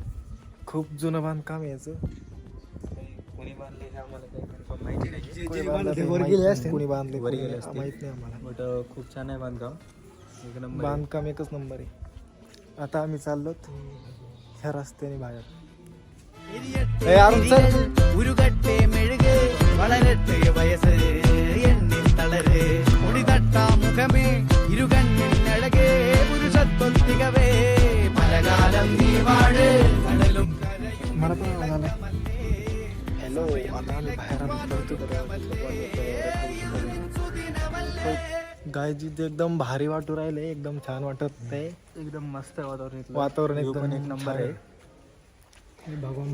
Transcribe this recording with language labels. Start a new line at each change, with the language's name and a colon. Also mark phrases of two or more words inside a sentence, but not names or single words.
Marathi: खूप जुनं बांधकाम आहे याचं. कोणी बांधले हे आम्हाला काही कन्फर्म माहिती नाही. कोणी बांधलं ते वर माहित गेले नाही. असतील. कोणी बांधले वर कोणी गेले असतील. माहित नाही आम्हाला. बट खूप छान आहे बांधकाम. एक नंबर आहे. बांधकाम एकच नंबर आहे. आता आम्ही चाललोत ह्या रस्त्याने बाहेर.
Malayalam: ഉരുകട്ടെ മെഴുക് വളരട്ടെ വയസ്സ് എണ്ണിൻ തളര് മുടിതട്ടാ മുഖമേ ഇരുകണ്ണിൻ അഴകേ പുരുഷത്വത്തികവേ പലകാലം നീ വാഴ് കടലും
Marathi: मला पण आला. हॅलो, आता आम्ही बाहेर गाय जिथे एकदम भारी वाटू राहिले, एकदम छान वाटत आहे. एकदम मस्त वातावरण इथलं. वातावरण View एकदम पण एक नंबर आहे. भगवान